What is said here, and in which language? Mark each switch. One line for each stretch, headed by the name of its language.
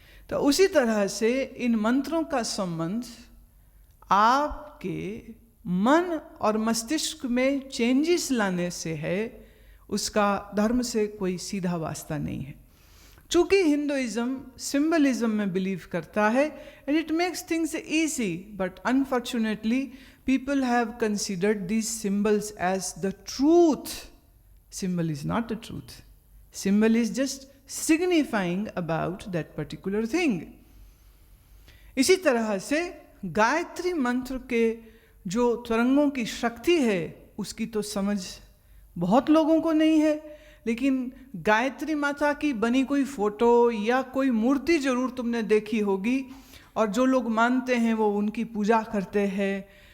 Hindi: तो उसी तरह से इन मंत्रों का संबंध आपके मन और मस्तिष्क में चेंजेस लाने से है, उसका धर्म से कोई सीधा वास्ता नहीं है। चूंकि हिंदुइज्म सिंबलिज्म में बिलीव करता है
English: And it makes things easy, but unfortunately people have considered these symbols as the truth. Symbol is not the truth. Symbol is just signifying about that particular thing.
Hindi: इसी तरह से गायत्री मंत्र के जो तरंगों की शक्ति है उसकी तो समझ बहुत लोगों को नहीं है, लेकिन गायत्री माता की बनी कोई फोटो या कोई मूर्ति जरूर तुमने देखी होगी, और जो लोग मानते हैं वो उनकी पूजा करते हैं